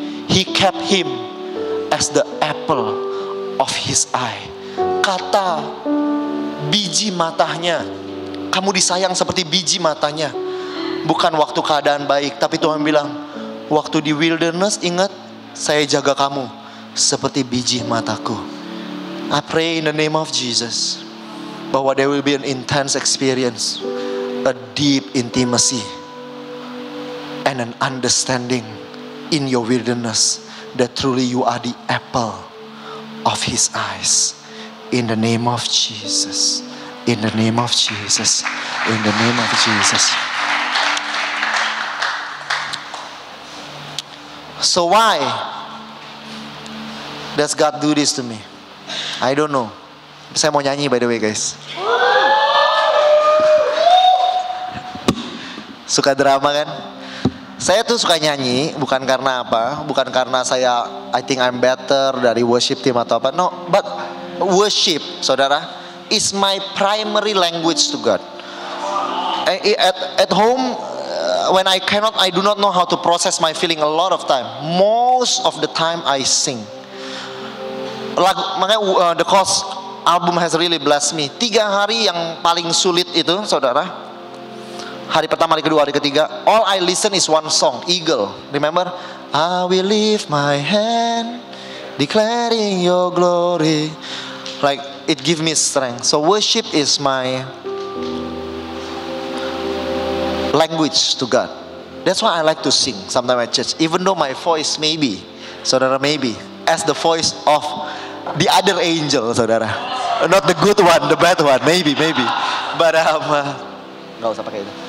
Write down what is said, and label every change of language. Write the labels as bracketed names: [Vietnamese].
[English] He kept him as the apple of his eye. [Indonesian] Kata biji matanya, kamu disayang seperti biji matanya. Bukan waktu keadaan baik, tapi Tuhan bilang, Waktu di wilderness, ingat, saya jaga kamu seperti biji mataku. [English] I pray in the name of Jesus, bahwa there will be an intense experience, a deep intimacy, and an understanding in your wilderness that truly you are the apple of His eyes. In the name of Jesus. In the name of Jesus. In the name of Jesus. So why does God do this to me? I don't know. [Indonesian] Saya mau nyanyi [English] by the way guys. [Indonesian] Suka drama kan? Saya tuh suka nyanyi bukan karena apa? Bukan karena saya [English] I think I'm better [Indonesian] dari [English] worship team [Indonesian] atau apa. [English] No, but worship, saudara, is my primary language to God. At home, when I do not know how to process my feeling a lot of time. Most of the time I sing. Makanya The Cost album has really blessed me. [Indonesian] 3 hari yang paling sulit itu, saudara. Hari pertama, hari kedua, hari ketiga, [English] all I listen is one song, [Indonesian] Eagle. [English] Remember? I will lift my hand, declaring your glory. Like it gives me strength. So worship is my language to God. That's why I like to sing sometimes at church. Even though my voice maybe, saudara, maybe as the voice of the other angel, saudara. Not the good one, the bad one, maybe. [Indonesian] But nggak usah pakai itu.